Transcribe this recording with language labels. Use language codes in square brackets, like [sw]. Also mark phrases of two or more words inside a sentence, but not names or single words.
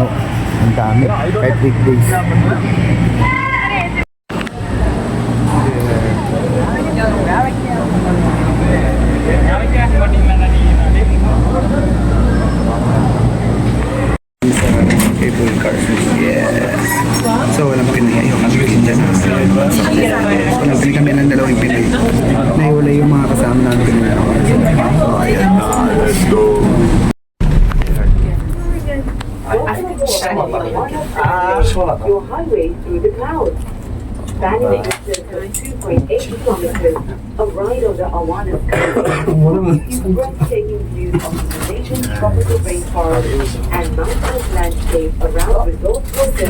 [tl] Ang dami. Kahit weekdays. [en] Cable cars. [tl] Yes. So walang Pinay. Yung kami dyan. Nabili kami ng dalawang Pinay. Naiwala yung mga kasama namin Pinay. So ayan na. [en] Let's go. Your highway through the clouds. Spanning distance of 2.8 kilometers, a ride on the Awanas Coast gives breathtaking views of the nation's tropical rainforest and mountainous landscape around Resort World.